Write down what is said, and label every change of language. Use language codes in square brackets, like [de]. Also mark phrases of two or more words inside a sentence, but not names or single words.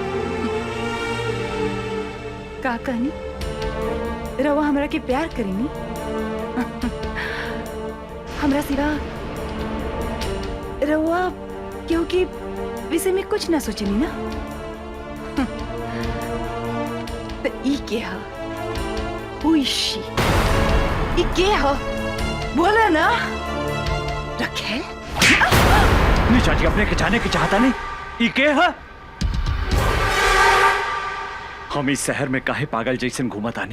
[bho] का कहनी? रवा हमरा के प्यार करेनी? हमरा सिवा रवा क्योंकि विषय में कुछ ना सोचनी ना। तो ई के हा? [en] Who is she? [bho] ई के हा? बोला ना रखेल। निशा जी, अपने के जाने की चाहता नहीं। ई के है? हम इस शहर में काहे पागल जैसे घूमत आनी?